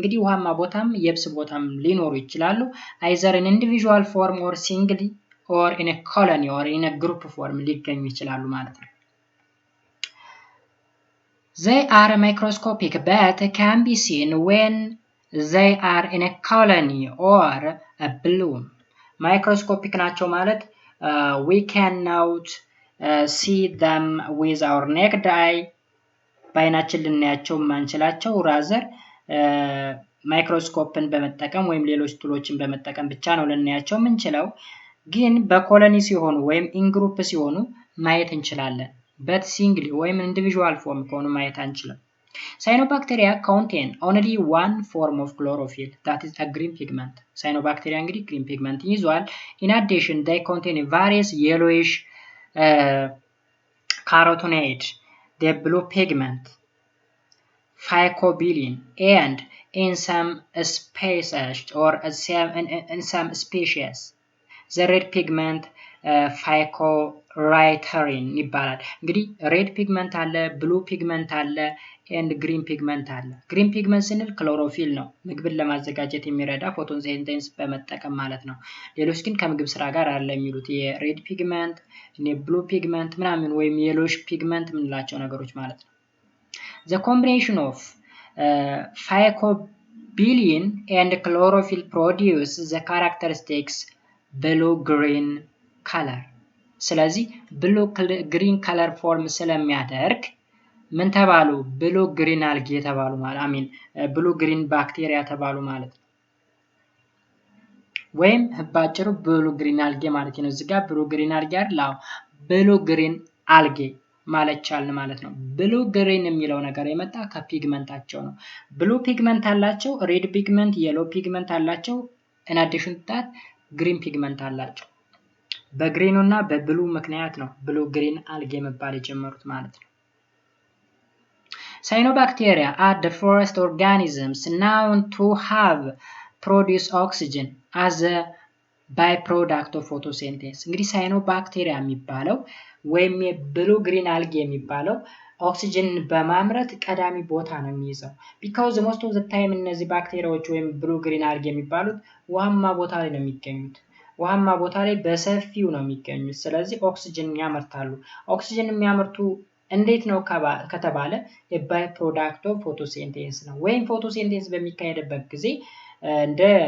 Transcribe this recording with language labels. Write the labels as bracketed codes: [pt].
[am] እንግዲህ ውሃማ ቦታም የብስ ቦታም ሊኖሩ ይችላሉ [en] either in individual form or singly or in a colony or in a group form [am] ሊገኙ ይችላሉ ማለት ነው። [en] They are microscopic but can be seen when they are in a colony or a bloom. microscopic [am] ናቸው ማለት [en] we cannot see them with our naked eye. [am] በአይናችን ልናያቸው ማንችላቸው ራዘር ማይክሮስኮፕን በመጠቀም ወይም ሌሎች ቱሎችን በመጠቀም ብቻ ነው ልናያቸው የምንችለው። ግን በኮሎኒ ሲሆኑ ወይም ኢን ግሩፕ ሲሆኑ ማየት እንችላለን። [en] but singly [am] ወይም individual form ከሆኑ ማየት አንችልም። [en] cyanobacteria contain only one form of chlorophyll, that is a green pigment. cyanobacteria እንግዲህ green pigment [am] ይዟል። [en] in addition they contain various yellowish carotenoid, the blue pigment, phycobilin, and in some species or in some species the red pigment phycorythrin [am] ይባላል። እንግዲህ red pigment አለ፣ blue pigment አለ and green pigment አለ። green pigment ስንል ክሎሮፊል ነው፣ ምግብን ለማዘጋጀት የሚረዳ ፎቶሲንቴሲስ በመጠቀም ማለት ነው። ሌሎች ግን ከምግብ ስራ ጋር አለ የሚሉት የred pigment [en] blue pigment ምናምን ወይም yellowish pigment [am] ምንላቸው ነገሮች ማለት ነው። [en] the combination of phycobilin and chlorophyll produce the characteristics blue-green color. [am] ስለዚህ blue-green color form ስለሚያደርግ ምን ተባሉ? blue-green algae የተባሉ ማለት blue-green bacteria ተባሉ ማለት ነው። ወይም ባጭሩ blue-green algae ማለት ነው። እዚህ ጋር blue-green algae አይደል? blue-green algae ማለት ቻልን ማለት ነው። blue-green የሚለው ነገር የመጣ ከፒግመንታቸው ነው። blue pigment አላቸው፣ red pigment፣ yellow pigment አላቸው፣ [en] in addition to that green pigment አላቸው። [am] በግሪኑ እና በብሉ ምክንያት ነው ብሉ ግሪን አልጌ መባል የጀመሩት ማለት ነው። [en] Cyanobacteria are the first organisms known to have produced oxygen as a byproduct of photosynthesis. [am] እንግዲህ ሳይኖባክቴሪያ የሚባለው ወይም የብሉ ግሪን አልጌ የሚባለው ኦክሲጅን በማምረት ቀዳሚ ቦታ ነው የሚይዘው። [en] because most of the time [am] እነዚህ ባክቴሪያዎች ወይም ብሉ ግሪን አልጌ የሚባሉት ውሃማ ቦታ ላይ ነው የሚገኙት። ውሃማ ቦታ ላይ በሰፊው ነው የሚገኙት። ስለዚህ ኦክሲጅን ያመርታሉ። ኦክሲጅን የሚያመርቱ እንዴት ነው ከተባለ ባይ ፕሮዳክት ኦፍ ፎቶሲንቴሲስ ነው። ወይም ፎቶሲንቴሲስ በሚካሄድበት ጊዜ እንደ